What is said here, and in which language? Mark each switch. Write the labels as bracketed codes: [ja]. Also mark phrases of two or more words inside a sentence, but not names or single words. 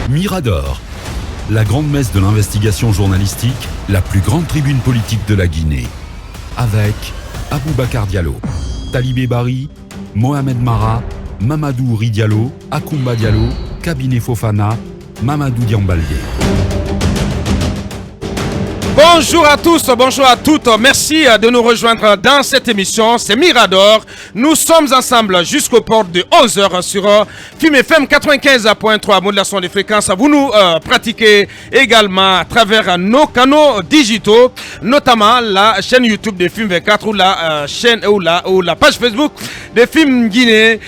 [fr] Mirador, la grande messe de l'investigation journalistique, la plus grande tribune politique de la Guinée. Avec Aboubacar Diallo, Talibé Bari, Mohamed Mara, Mamadou Ouri Diallo, Akoumba Diallo, Kabinet Fofana, Mamadou Diambaldé. Bonjour à tous, bonjour à toutes. Merci de nous rejoindre dans cette émission. C'est Mirador. Nous sommes ensemble jusqu'au port de 11h sur FIM FM 95.3, modulation des fréquences. Vous nous pratiquez également à travers nos canaux digitaux, notamment la chaîne YouTube de FIM 24 ou la chaîne ou la page Facebook de FIM Guinée.